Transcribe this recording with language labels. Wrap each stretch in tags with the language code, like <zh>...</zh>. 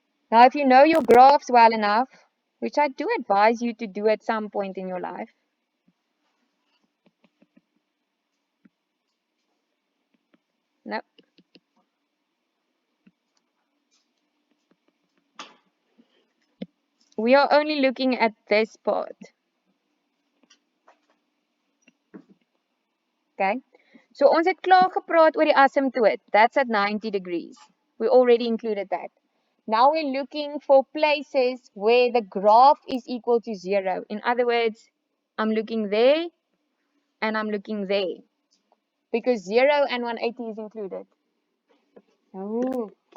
<en>Now, if you know your graphs well enough, which I do advise you to do at some point in your life, no. We are only looking at this part. Okay?</en> <af>So ons het klaar gepraat oor die asymptoot.</af> <en>That's at 90 degrees. We already included that. Now we're looking for places where the graph is equal to 0. In other words, I'm looking there and I'm looking there. Because 0 and 180 is included. Ooh.</en>